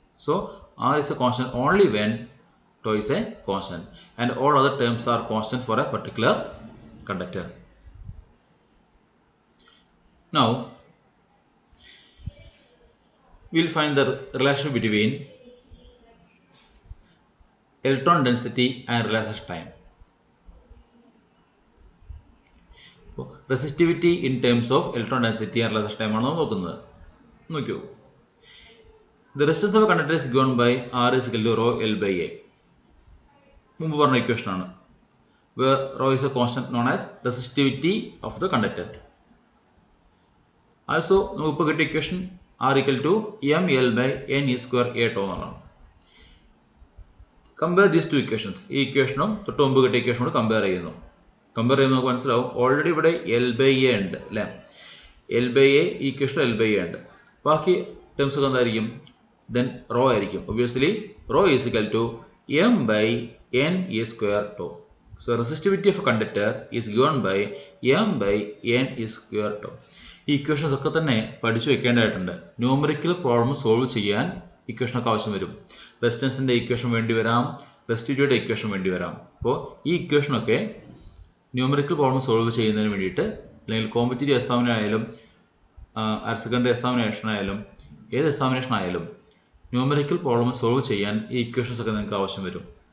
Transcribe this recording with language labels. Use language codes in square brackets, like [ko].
[en] So R is a constant only when tau is a constant, and all other terms are constant for a particular conductor. Now we will find the relation between electron density and relaxation time. [ml] അപ്പോൾ [en] resistivity in terms of electron density and relaxation time [ml] ആണ് നോക്കുന്നത്. നോക്കൂ, [en] The resistance of conductor is given by R is equal to rho L by A. [ml] മുമ്പ് പറഞ്ഞ equation ആണ്. [en] where rho is a constant known as resistivity of the conductor. Also, [ml] നമുക്ക് ഇപ്പോൾ കിട്ടിയ equation [en] R equal to ml by n e square a tau [ml] എന്നാണ്. [en] Compare these two equations. [ml] ഈ ഇക്വേഷനും തൊട്ട് മുമ്പ് കിട്ടിയ ഇക്വേഷനോട് കമ്പയർ ചെയ്യുന്നു. കമ്പയർ ചെയ്യുമ്പോൾ നമുക്ക് മനസ്സിലാവും ഓൾറെഡി ഇവിടെ എൽ ബൈ എ ഉണ്ട് അല്ലേ. എൽ ബൈ എ ഈ ഇക്വേഷനിൽ എൽ ബൈ എ ഉണ്ട്. ബാക്കി ടേംസ് ഒക്കെ എന്തായിരിക്കും? ദെൻ റോ ആയിരിക്കും. [en] Obviously rho is equal to m by n e square tau. So resistivity of a conductor is given by m by n is square tau. [ml] ഈ equations ഒക്കെ തന്നെ പഠിച്ചു വെക്കേണ്ടതായിട്ടുണ്ട്. Numerical problem solve ചെയ്യാൻ ഇക്വേഷനൊക്കെ ആവശ്യം വരും. റെസിസ്റ്റൻസിൻ്റെ equation വേണ്ടി വരാം, റെസിസ്റ്റിവിറ്റിയുടെ ഇക്വേഷൻ വേണ്ടി വരാം. അപ്പോൾ ഈ ഇക്വേഷനൊക്കെ ന്യൂമറിക്കൽ പ്രോബ്ലം സോൾവ് ചെയ്യുന്നതിന് വേണ്ടിയിട്ട്, അല്ലെങ്കിൽ കോമ്പറ്റേറ്റീവ് എക്സാമിനായാലും ഹയർ സെക്കൻഡറി എക്സാമിനേഷനായാലും ഏത് എക്സാമിനേഷൻ ആയാലും ന്യൂമറിക്കൽ പ്രോബ്ലം സോൾവ് ചെയ്യാൻ ഈ ഇക്വേഷൻസ് ഒക്കെ നിങ്ങൾക്ക് ആവശ്യം വരും.